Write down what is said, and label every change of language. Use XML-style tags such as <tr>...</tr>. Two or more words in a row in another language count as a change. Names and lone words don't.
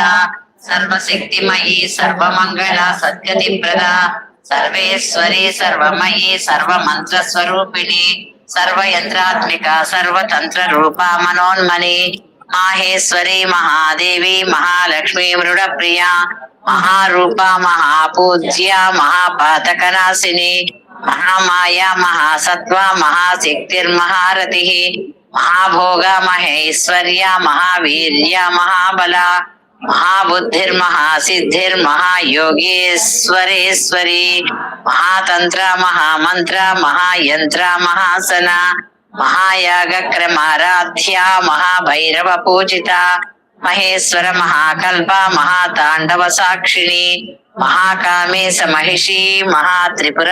<sa>సర్వశక్తిమయీ సర్వమంగళ సద్గతి ప్రద సర్వేశ్వరి సర్వమయీ సర్వమంత్ర స్వరూపిణి సర్వయంత్రాత్మిక సర్వతంత్ర రూపా మనోన్మని మాహేశ్వరి మహాదేవి మహాలక్ష్మి మృడ ప్రియ మహారూప మహాపూజ్య మహాపాతకనాశిని మహామాయ మహాసత్వ మహాశక్తిర్మహారతి మహాభోగ మహేశ్వర్య మహావీర్య మహాబల महाबुद्धिर्महासिद्धिर्महायोगेश्वरेश्वरी महातंत्र महामंत्र महायंत्र महासन महायागक्रमाराध्या महाभैरव पूजिता महेश्वर महाकल्प महातांडव साक्षिणी महाकामेश महिषी महात्रिपुर</sa>